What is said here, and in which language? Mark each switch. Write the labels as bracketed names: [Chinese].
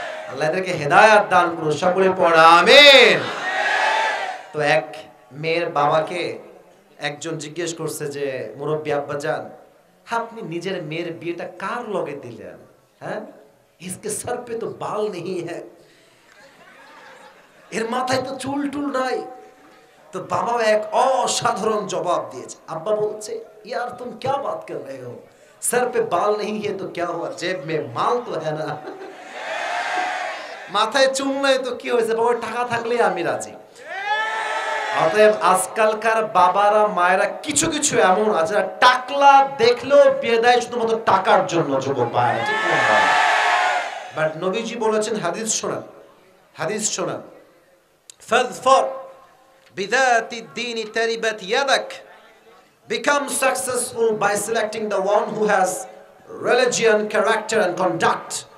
[Bangla] আল্লাহ এদেরকে হেদায়েত দান করুন, সকলে পড়া আমিন। তো এক মেয়ের বাবাকে একজন জিজ্ঞেস করছে যে মুরব্বী আব্বাজান, আপনি নিজের মেয়ের বিয়েটা কার লগে দিলেন? [Hindi] হ্যাঁ, इसके सर पे तो बाल नहीं है, [Bangla] এর মাথায় তো চুল টুল নাই। তো বাবা এক অসাধারণ জবাব দিয়েছে। আব্বা বলছে [Hindi] यार तुम क्या बात कर रहे हो, सर पे बाल नहीं है तो क्या हुआ, जेब में माल तो है ना। [Bangla] মাথায় চুল নাই তো কি হয়েছে, বাবা টাকা থাকলে আমি রাজি। অতএব আজকালকার বাবারা মায়েরা কিছু কিছু এমন আছে টাকলা দেখলেও বিয়ে দেয় শুধুমাত্র টাকার জন্য, যুবক ভাইরা, ঠিক না? বাট নবীজি বলেছেন, হাদিস শোনান, [English] হাদিস শোনান, [Arabic] ফাযফর বিযাতি দ্বীনি তারিবাত ইয়াদাক, [English] become successful by selecting the one who has religion, character and conduct.